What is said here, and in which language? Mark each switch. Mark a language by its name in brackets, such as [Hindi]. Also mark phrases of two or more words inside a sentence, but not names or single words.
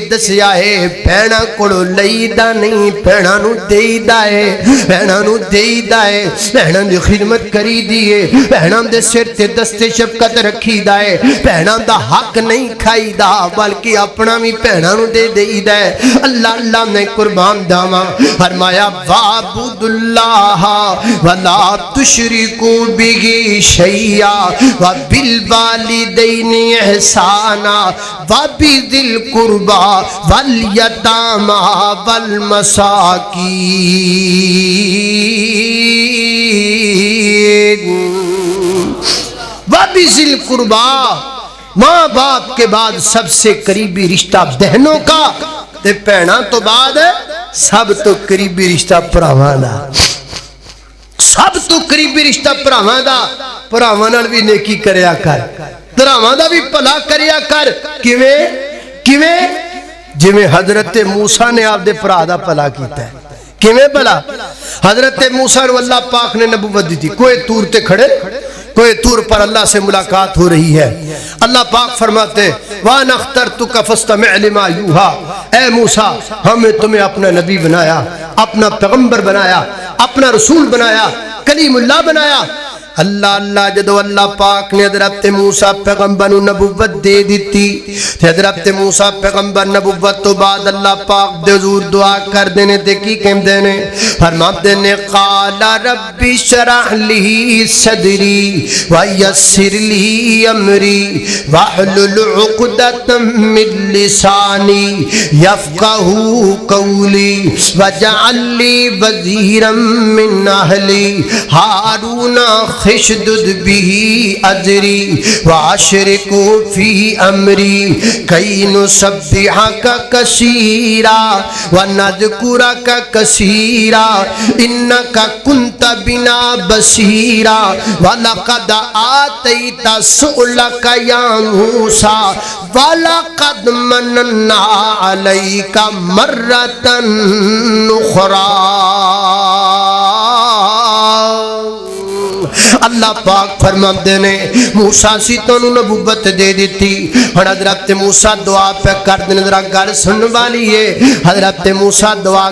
[Punjabi] دسیا اے بھیناں کولوں لئیدا نہیں بھیناں نوں دئیدا اے بھیناں نوں دئیدا اے بھیناں دی خدمت کریدی اے بھیناں دے سر تے دستِ شفقت رکھیدا اے بھیناں دا حق نہیں کھائیدا بلکہ اپنا بھی بھیناں نوں دے دئیدا اے [Arabic] الله الله [Punjabi] میں قربان جاواں فرمایا [Arabic] واعبدوا الله ولا تشركوا به شيئا وبالوالدين إحسانا وبذي القربى واليتامى والمساكين وبذي القربى [Urdu] ماں باپ کے بعد سب سے قریبی رشتہ بہنوں کا [Punjabi] تے بھیناں تو بعد سب تو قریبی رشتہ بھراواں دا سب تو قریبی رشتہ بھراواں دا بھراواں نال بھی نیکی کریا کر بھراواں دا بھی بھلا کریا کر کیویں کیویں جیویں حضرت موسیٰ نے آپدے بھرا دا بھلا کیتا اے کیویں بھلا حضرت موسیٰ نوں اللہ پاک نے نبوت دی تھی کوئی طور تے کھڑے [Urdu] کوئی طور پر اللہ سے ملاقات ہو رہی ہے اللہ پاک فرماتے [Arabic] وأنا اخترتك فاستمع لما يوحى [Urdu] اے موسیٰ ہم نے تمہیں اپنا نبی بنایا اپنا پیغمبر بنایا اپنا رسول بنایا کلیم اللہ بنایا [Arabic] الله الله [Punjabi] جدوں اللہ پاک نے حضرت موسیٰ پیغمبر نوں نبوت دے دتی تے حضرت موسیٰ پیغمبر نبوت تو بعد اللہ پاک دے حضور دعا کردے نے تے کی کہندے نے فرماتے نے [Arabic] قال رب اشرح لي صدري ويسر لي أمري واحلل عقدة من لساني يفقهوا قولي واجعل لي وزيرا من أهلي هارون أخي اشدد به أزري وأشركه في أمري كي نسبحك كثيرا ونذكرك كثيرا إنك كنت بنا بصيرا قد أوتيت سؤلك يا موسى ولقد مننا عليك مرة أخرى [Punjabi] اللہ پاک فرماتے نے موسیٰ سی تینوں نبوت دے دی حضرت موسیٰ دعا پے کر دینے ذرا گل سنن والی اے حضرت موسیٰ دعا